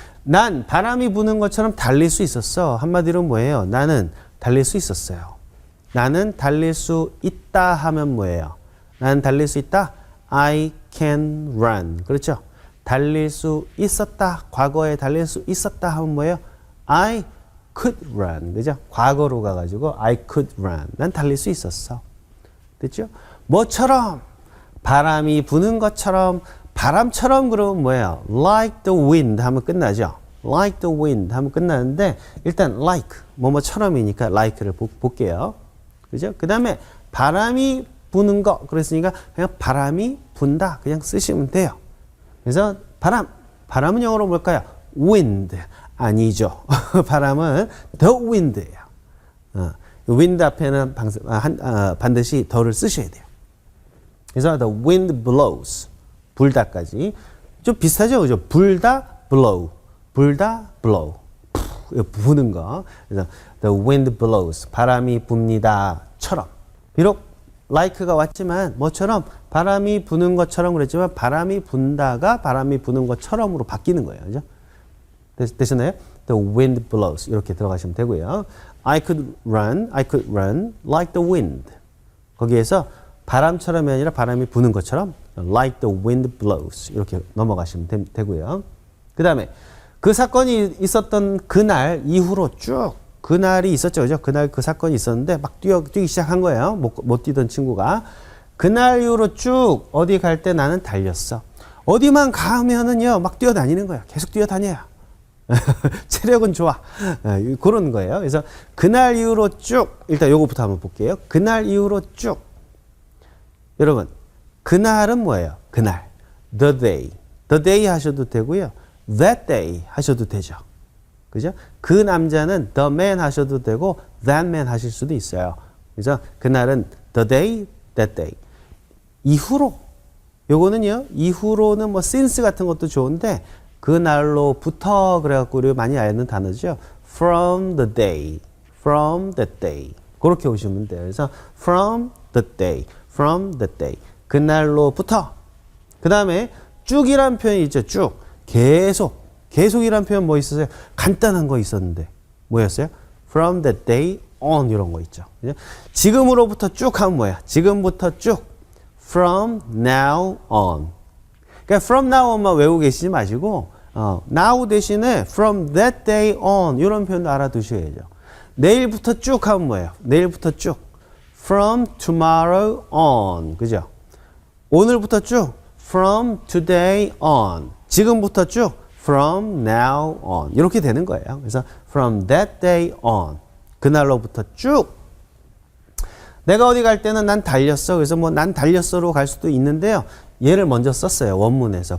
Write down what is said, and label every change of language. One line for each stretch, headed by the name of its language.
Korean: 난 바람이 부는 것처럼 달릴 수 있었어. 한마디로 뭐예요? 나는 달릴 수 있었어요. 나는 달릴 수 있다 하면 뭐예요? 나는 달릴 수 있다?
English: I can run.
Korean: 그렇죠? 달릴 수 있었다. 과거에 달릴 수 있었다 하면 뭐예요?
English: I could run.
Korean: 그죠? 과거로 가가지고
English: I could run.
Korean: 난 달릴 수 있었어. 됐죠? 뭐처럼? 바람이 부는 것처럼, 바람처럼 그러면 뭐예요?
English: Like the wind
Korean: 하면 끝나죠?
English: Like the wind
Korean: 하면 끝나는데 일단 like, 뭐뭐처럼이니까 like를 볼게요. 그죠? 그 다음에 바람이 부는 거 그랬으니까 그냥 바람이 분다 그냥 쓰시면 돼요. 그래서 바람은 영어로 뭘까요? wind 아니죠. 바람은 the wind예요. wind 앞에는 반드시 더를 쓰셔야 돼요. 그래서
English: the wind blows
Korean: 불다까지 좀 비슷하죠, 그죠? 불다 blow, 불다 blow, 부는 거. 그래서
English: the wind blows
Korean: 바람이 붑니다처럼. 비록 like가 왔지만 뭐처럼 바람이 부는 것처럼 그랬지만 바람이 분다가 바람이 부는 것처럼으로 바뀌는 거예요, 그죠? 되셨나요?
English: The wind blows
Korean: 이렇게 들어가시면 되고요.
English: I could run like the wind.
Korean: 거기에서 바람처럼이 아니라 바람이 부는 것처럼
English: like the wind blows
Korean: 이렇게 넘어가시면 되고요. 그 다음에 그 사건이 있었던 그날 이후로 쭉 그날이 있었죠, 그죠? 그날 그 사건이 있었는데 막 뛰기 시작한 거예요. 못 뛰던 친구가. 그날 이후로 쭉 어디 갈 때 나는 달렸어. 어디만 가면은요 막 뛰어다니는 거예요. 계속 뛰어다녀요. 체력은 좋아. 그런 거예요. 그래서 그날 이후로 쭉 일단 요거부터 한번 볼게요. 그날 이후로 쭉. 여러분 그날은 뭐예요? 그날 the day 하셔도 되고요.
English: that day
Korean: 하셔도 되죠. 그죠? 그 남자는
English: the man
Korean: 하셔도 되고
English: that man
Korean: 하실 수도 있어요. 그래서 그날은 the day, that day. 이후로 요거는요. 이후로는 뭐 since 같은 것도 좋은데 그날로부터 그래갖고 우리가 많이 알는 단어죠.
English: from the day, from that day.
Korean: 그렇게 오시면 돼요.
English: 그래서 from the day, from that day.
Korean: 그날로부터. 그 다음에 쭉이란 표현이 있죠. 쭉. 계속이란 표현 뭐 있었어요? 간단한 거 있었는데 뭐였어요?
English: From that day on
Korean: 이런 거 있죠. 그죠? 지금으로부터 쭉 하면 뭐야? 지금부터 쭉.
English: From now on.
Korean: 그러니까
English: from now on
Korean: 만 외우고 계시지 마시고 now 대신에
English: from that day on
Korean: 이런 표현도 알아두셔야죠. 내일부터 쭉 하면 뭐예요? 내일부터 쭉.
English: from tomorrow on.
Korean: 그죠? 오늘부터 쭉
English: from today on.
Korean: 지금부터 쭉
English: from now on.
Korean: 이렇게 되는 거예요.
English: 그래서 from that day on.
Korean: 그날로부터 쭉. 내가 어디 갈 때는 난 달렸어. 그래서 뭐 난 달렸어로 갈 수도 있는데요. 얘를 먼저 썼어요. 원문에서.